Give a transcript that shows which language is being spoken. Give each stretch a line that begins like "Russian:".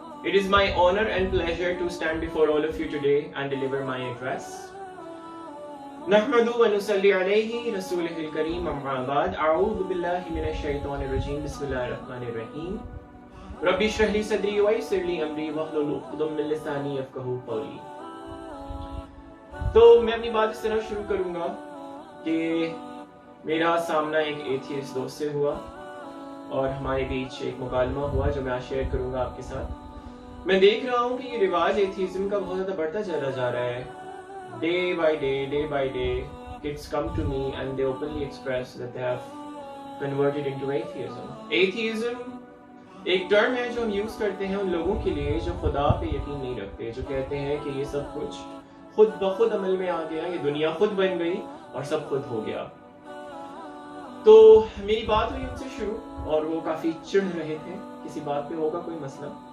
English: It is my honor and pleasure to stand before all of you today and deliver my address.
Arabic: نحمد ونصلي عليه رسوله الكريم أما بعد أعوذ بالله من الشيطان الرجيم بسم الله الرحمن الرحيم ربي اشرح لي صدري ويسر لي أمري واحلل عقدة من لساني يفقهوا قولي.
Urdu: تو میں اپنی بات اس طرح شروع کروں گا کہ میرا سامنا ایک ایتھیسٹ دوست سے ہوا اور ہمارے بیچ ایک مکالمہ ہوا جو میں آج شیئر کروں گا آپ کے ساتھ. میں دیکھ رہا ہوں کہ یہ رواج ایتھیزم کا بہت زیادہ بڑھتا چلا جا رہا ہے.
English: Day by day, kids come to me and they openly express that they have converted into atheism.
Urdu: Atheism ایک ٹرم ہے جو ہم یوز کرتے ہیں ان لوگوں کے لیے جو خدا پہ یقین نہیں رکھتے, جو کہتے ہیں کہ یہ سب کچھ خود بخود عمل میں آ گیا, یہ دنیا خود بن گئی اور سب خود ہو گیا. تو میری بات ہوئی ان سے شروع اور وہ کافی چڑھ رہے تھے, کسی بات پہ ہوگا کوئی مسئلہ.